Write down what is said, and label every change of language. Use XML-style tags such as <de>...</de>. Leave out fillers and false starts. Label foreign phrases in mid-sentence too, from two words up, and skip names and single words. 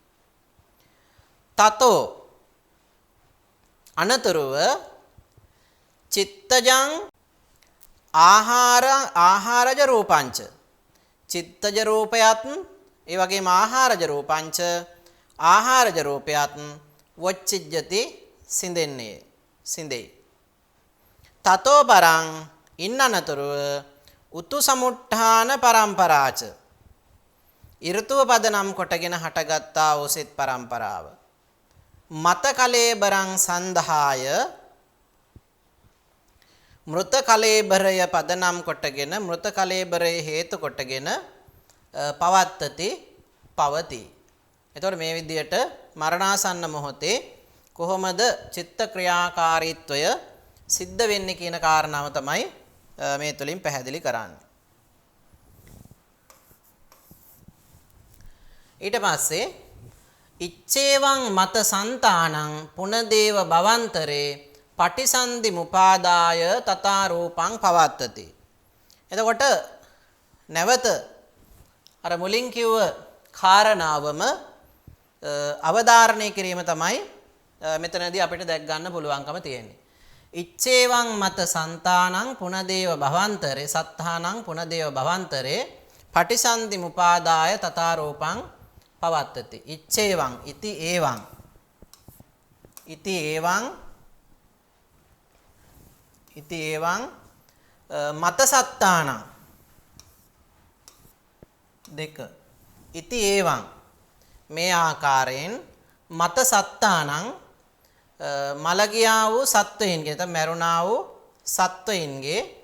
<pi>තතෝ අනතුරුව චිත්තජං ආහාරජ රූපංච</pi> <si>චිත්තජ රූපයත් ඒ වගේම</si> <pi>ආහාරජ රූපංච</pi> <si>ආහාරජ රූපයත් වොච්චිජ්ජති සිඳෙන්නේ සිඳෙයි.</si> <pi>තතෝ පරං</pi> <si>ඉන්නනතුරුව</si> <pi>උතු සමුට්ඨාන පරම්පරාච</pi> <si>ඍතුව පදනම් කොටගෙන හටගත්තා වූ සිත් පරම්පරාව</si> <pi>මත කලේබරං සන්ධාය</pi> <si>මෘත කලේබරය පදනම් කොටගෙන මෘත කලේබරය හේතු කොටගෙන පවත්තති පවති. එතකොට මේ විදිහට මරණාසන්න මොහොතේ කොහොමද චිත්ත ක්‍රියාකාරීත්වය සිද්ධ වෙන්නේ කියන කාරණාව තමයි මේ තුලින් පැහැදිලි කරන්නේ. ඊට පස්සේ</si> <pi>ඉච්ඡේවං මත සන්තානං පුනදේව භවන්තරේ පටිසන්ධි මුපාදාය තථා රූපං පවත්තති.</pi> <si>එතකොට නැවත අර මුලින් කිව්ව කාරණාවම අවධාරණය කිරීම තමයි මෙතනදී අපිට දැක් ගන්න පුළුවන්කම තියෙන්නේ.</si> <pi>ඉච්ඡේවං මත සන්තානං පුනදේව භවන්තරේ සත්තානං පුනදේව භවන්තරේ පටිසන්ධි මුපාදාය තථා රූපං පවත්තති. ඉච්ඡේවං ඉති ඒවං ඉති ඒවං ඉති ඒවං මත සත්තානං</pi> <si>දෙක</si> <pi>ඉති ඒවං</pi> <si>මේ ආකාරයෙන්</si> <pi>මත සත්තානං</pi> <si>මලගියා වූ සත්වයින්ගේ නැත්නම් මරුණා වූ සත්වයින්ගේ</si>